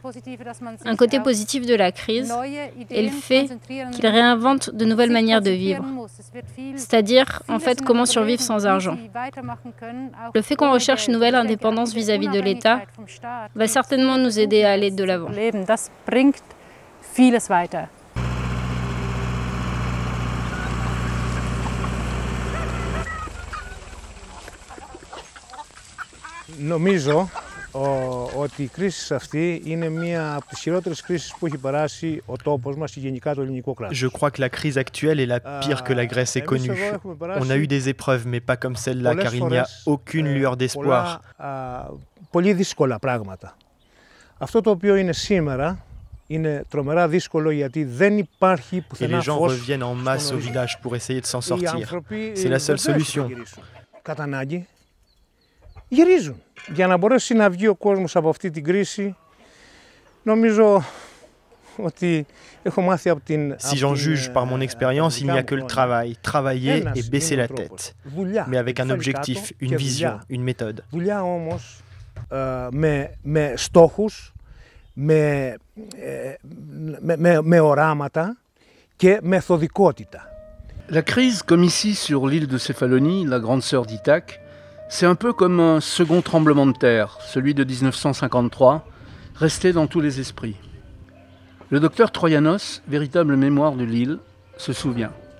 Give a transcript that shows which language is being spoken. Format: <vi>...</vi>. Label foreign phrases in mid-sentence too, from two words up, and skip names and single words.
<fr>Un côté positif de la crise est le fait qu'ils réinventent de nouvelles manières de vivre. C'est-à-dire, en fait, comment survivre sans argent. Le fait qu'on recherche une nouvelle indépendance vis-à-vis de l'État va certainement nous aider à aller de l'avant.</fr> <el>Νομίζω ότι η κρίση σε αυτή είναι μία από τις χειρότερες κρίσεις που έχει περάσει ο τόπος μας και γενικά το ελληνικό κράτος.</el> <fr>Je crois que la crise actuelle est la pire que la Grèce ait connue. On a eu des épreuves, mais pas comme celle-là, car il n'y a aucune lueur d'espoir.</fr> <el>Πολύ δύσκολα πράγματα. Αυτό το οποίο είναι σήμερα είναι τρομερά δύσκολο γιατί δεν υπάρχει πουθενά φως.</el> <fr>Et les gens reviennent en masse au village pour essayer de s'en sortir. C'est la seule solution.</fr> <el>Κατά ανάγκη γυρίζουν. Για να μπορέσει να βγει ο κόσμος από αυτή την κρίση, νομίζω ότι έχω μάθει από την...</el> <fr>Si j'en juge par mon expérience, il n'y a que le travail, travailler et baisser la tête, mais avec un objectif, une vision, une méthode.</fr> <el>Δουλειά όμως με στόχους, με οράματα και μεθοδικότητα.</el> <fr>La crise, comme ici sur l'île de Céphalonie, la grande sœur d'Ithaque, c'est un peu comme un second tremblement de terre, celui de 1953, resté dans tous les esprits. Le docteur Troyanos, véritable mémoire de l'île, se souvient.</fr>